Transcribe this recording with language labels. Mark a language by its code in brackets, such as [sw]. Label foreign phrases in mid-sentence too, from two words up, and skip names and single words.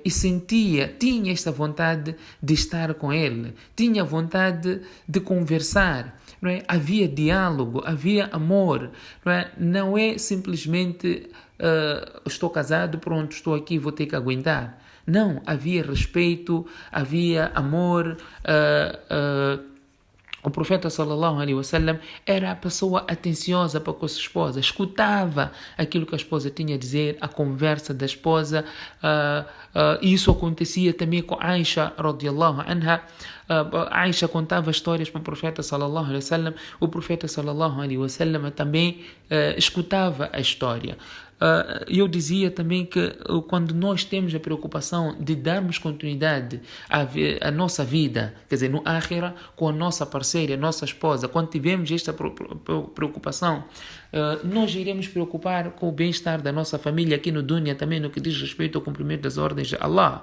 [pt] E tinha esta vontade de estar com ele, tinha vontade de conversar, não é? Havia diálogo, havia amor, não é? Não é simplesmente estou casado, pronto, estou aqui, vou ter que aguentar. Não, havia respeito, havia amor. O profeta [ar] صلى الله عليه وسلم [pt] era a pessoa atenciosa para com a sua esposa, escutava aquilo que a esposa tinha a dizer, a conversa da esposa. Isso acontecia também com Aisha [ar] رضي الله عنها. [pt] Aisha contava histórias para o profeta [ar] صلى الله عليه وسلم. [pt] O profeta [ar] صلى الله عليه وسلم [pt] também escutava a história. Eu dizia também que quando nós temos a preocupação de darmos continuidade à nossa vida, quer dizer, no Akhira, com a nossa parceira, a nossa esposa, quando tivermos esta preocupação, nós iremos preocupar com o bem-estar da nossa família aqui no Dunya, também no que diz respeito ao cumprimento das ordens de Allah.